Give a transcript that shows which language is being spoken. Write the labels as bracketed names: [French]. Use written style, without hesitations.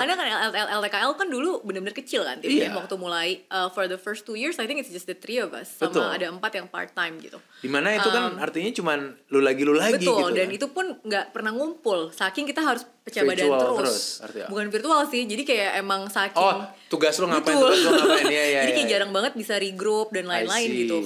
[Indonesian] Karena kan LTKL kan dulu benar-benar kecil kan timnya waktu mulai. [English] For the first 2 years, I think it's just the 3 of us. [Indonesian] Sama ada 4 yang part time gitu. Dimana itu kan artinya cuman lu lagi gitu. Betul, dan itu pun nggak pernah ngumpul. Saking kita harus pecah badan terus. Bukan virtual sih, jadi kayak emang saking. Tugas lu ngapain? Jadi kayak jarang banget bisa regroup dan lain-lain gitu.